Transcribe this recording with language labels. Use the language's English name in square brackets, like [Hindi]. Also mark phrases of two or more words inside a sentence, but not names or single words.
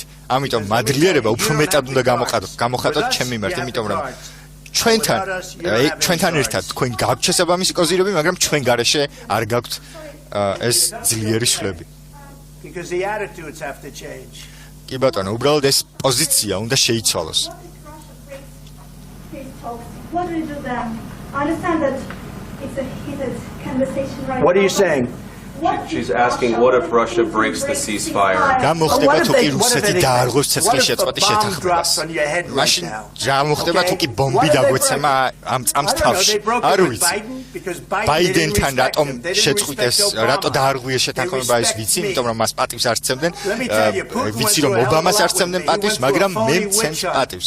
[Georgian] ამიტომ მადლიერება უფრო მეტად უნდა გამოხატოთ ჩემი მიმართ, იმიტომ რომ ჩვენთან ერთად თქვენ გაქვთ შესაბამისი კოზირები, მაგრამ ჩვენ გარეშე არ გაქვთ ეს ძლიერი შლები. კი ბატონო, უბრალოდ ეს პოზიცია უნდა შეიცვალოს. [English] What are you saying? She's asking what if Russia breaks the ceasefire? [Georgian] რა მოხდება თუ კი რუსეთი დაარღვევს ცეცხლის შეწყვეტის შეთანხმებას? მაშინ რა მოხდება თუ კი ბომბი დაგვეცემა ამ წამს თავში? არ ვიცი. ბაიდენთან რატომ შეწყვიტეს, რატო დაარღვიეს შეთანხმება ის ვიცი, იმიტომ რომ მას პატივს არ სცემდნენ. ვიცი რომ ობამას არ სცემდნენ პატივს, მაგრამ მე მცემს პატივს.